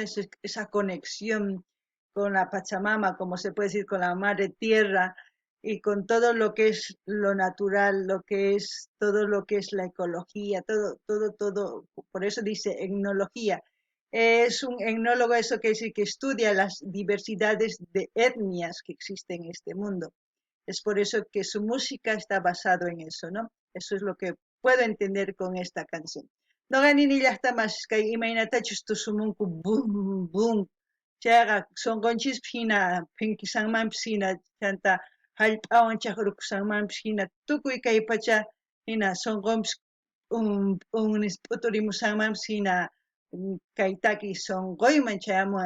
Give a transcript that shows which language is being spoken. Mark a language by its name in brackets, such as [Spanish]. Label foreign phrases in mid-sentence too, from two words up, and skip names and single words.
[Spanish] Esa conexión con la Pachamama, como se puede decir, con la madre tierra y con todo lo que es lo natural, lo que es todo lo que es la ecología, todo. Por eso dice etnología. Es un etnólogo, eso quiere decir que estudia las diversidades de etnias que existen en este mundo. Es por eso que su música está basado en eso, ¿no? Eso es lo que puedo entender con esta canción. [Quechua] Noqanini llaqtamas kay imaynatachus tusumunku bum bum. Chayqa sunqunchis hina pinkisanmanpis hina chanta hallp'awan chakrusqanmanpis hina tukuy kay pacha hina sunqunpis p'unis p'uturimusqanmanpis hina kay taki sunquyman chayamuwan.